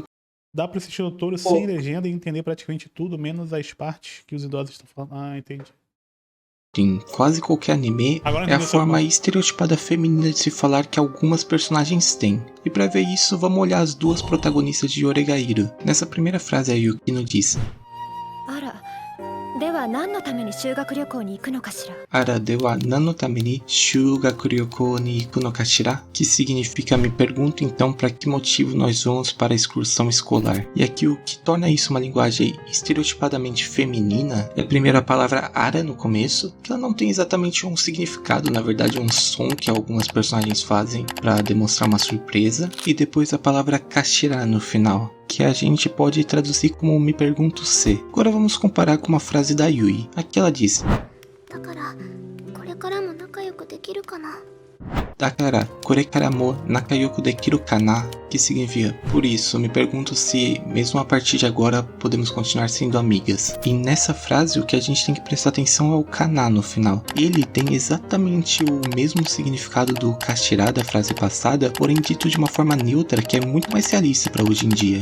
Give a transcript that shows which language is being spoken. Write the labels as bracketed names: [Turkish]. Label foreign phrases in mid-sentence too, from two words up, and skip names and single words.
[Portuguese] Dá pra assistir o todo sem legenda e entender praticamente tudo, menos as partes que os idosos estão falando. Ah, entendi. em quase qualquer anime Agora é a entendi o seu forma ponto. estereotipada feminina de se falar que algumas personagens têm. E pra ver isso, vamos olhar as duas protagonistas de Oregairo. Nessa primeira frase a Yukino diz [Japanese] あら、では何のために修学旅行に行くのかしら。あら、では何のために修学旅行に行くのかしら? [Portuguese] Que significa me pergunto então para que motivo nós vamos para a excursão escolar. E aqui o que torna isso uma linguagem estereotipadamente feminina é primeiro a palavra ara no começo, que ela não tem exatamente um significado, na verdade é um som que algumas personagens fazem para demonstrar uma surpresa, e depois a palavra kashira no final, que a gente pode traduzir como me pergunto se. Agora vamos comparar com uma frase da Yui. Aqui ela diz [Japanese] だから、これからも仲良くできるかな。だから、これからも仲良くできるかな? [Portuguese] Que significa, por isso, me pergunto se, mesmo a partir de agora, podemos continuar sendo amigas. E nessa frase, o que a gente tem que prestar atenção é o kana no final. Ele tem exatamente o mesmo significado do kashira da frase passada, porém dito de uma forma neutra que é muito mais realista para hoje em dia.